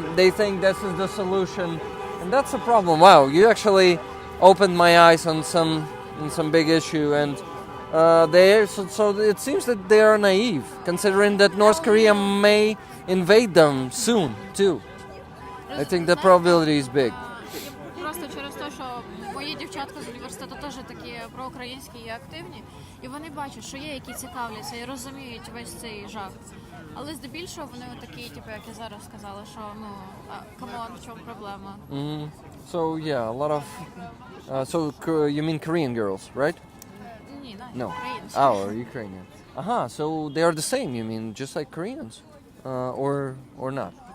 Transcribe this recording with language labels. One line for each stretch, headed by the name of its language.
English: They think this is the solution, and that's a problem. Wow, you actually opened my eyes on some big issue, and so it seems that they are naive, considering that North Korea may invade them soon too. I think the probability is big.
Ukrainian: Просто через те, що мої дівчатка з університету теж такі проукраїнські і активні, і вони бачать, що є, які цікавляться і розуміють весь цей жах. Але здебільшого вони такі, типу, як я зараз сказала, що ну камон, в чому проблема?
English: So yeah, a lot of. You mean Korean girls, right?
Ukrainian: Ні,
English: No.
Ukrainian: українські.
English: Oh, Ukrainian. So they are the same. You mean just like Koreans, or not?